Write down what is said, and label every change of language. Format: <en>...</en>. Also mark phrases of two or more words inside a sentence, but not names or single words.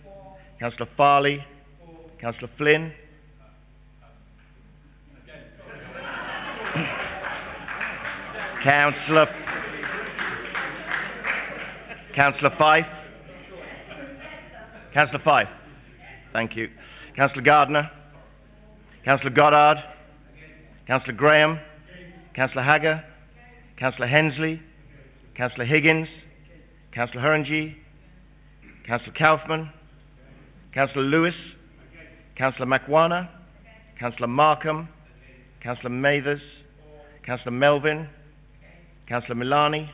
<en>Councillor Farley. Councillor Flynn. Councillor Fife. Councillor Fife. Thank you. Councillor Gardner. Councillor Goddard. Councillor Graham. Councillor Hagger. Councillor Hensley. Councillor Higgins. Councillor Herrangi. Councillor Kaufman. Councillor Lewis. Councillor Makwana. Councillor Markham. Councillor Mathers. Councillor Melvin. Councillor Milani.</en>